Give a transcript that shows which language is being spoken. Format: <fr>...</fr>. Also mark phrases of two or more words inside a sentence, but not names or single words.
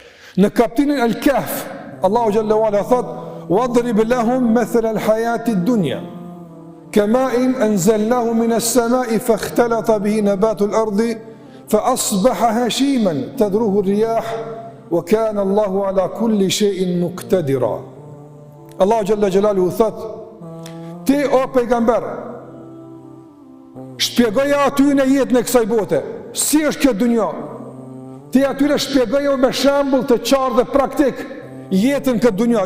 <sq>Në kapitullin Al-Kahf, Allahu</sq> <ar>جل وعلا thot: "واضرب لهم مثل الحياة الدنيا كماء أنزلناه من السماء فاختلط به نبات الأرض فأصبح هشيما تذروه الرياح وكان الله على كل شيء مقتدرا."</ar> <sq>Allahu</sq> <ar>جل جلاله</ar> <sq>thot: "Ti o pejgamber, shpjegoja atyre jetën e kësaj bote, si është kjo dunja. Ti atyre shpjegoja me shembull të qartë dhe praktik jetën këtë dunja.</sq>